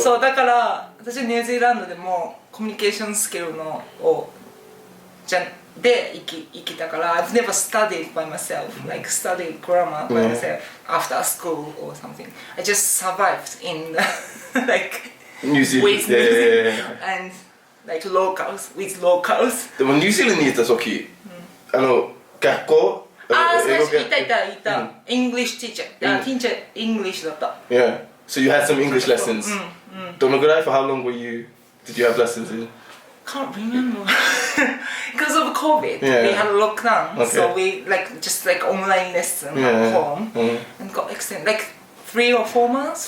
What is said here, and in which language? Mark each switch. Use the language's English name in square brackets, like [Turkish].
[Japanese] そうだから私ニュージーランドでもコミュニケーションスキルのをで生きたから [English] I've never studied by myself, like studied grammar by myself after school or something. I just survived in like New Zealand, with New Zealand and like locals, with locals. [Japanese] でもニュージーランドにいた時、学校最初いた、 [English] English teacher, teacher English [Japanese] だった。 [English] Yeah, so you had some English lessons. [Japanese] どのぐらい [English] for how long did you have lessons in? Can't remember. Because of COVID, we had a lockdown, so we just online lesson at home and got extended like 3 or 4 months.